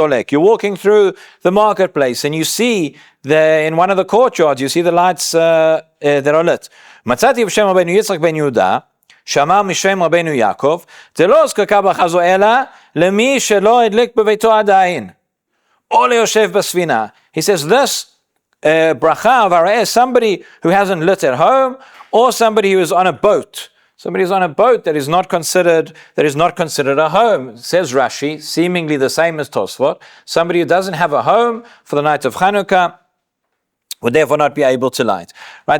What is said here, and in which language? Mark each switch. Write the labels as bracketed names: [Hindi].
[English] You're walking through the marketplace and you see in one of the courtyards, you see the lights that are lit. [Hebrew] מצאתי בשם רבנו יצחק בן יהודה, שאמר משם רבנו יעקב, דלא אזקקה בחזו אלא למי שלא הדליק בביתו עדיין, או ליושב בספינה. [English] He says this bracha of haroeh, somebody who hasn't lit at home, or somebody who is on a boat. Somebody who's on a boat that is not considered a home. Says Rashi, seemingly the same as Tosfot. Somebody who doesn't have a home for the night of Chanukah would therefore not be able to light. Right?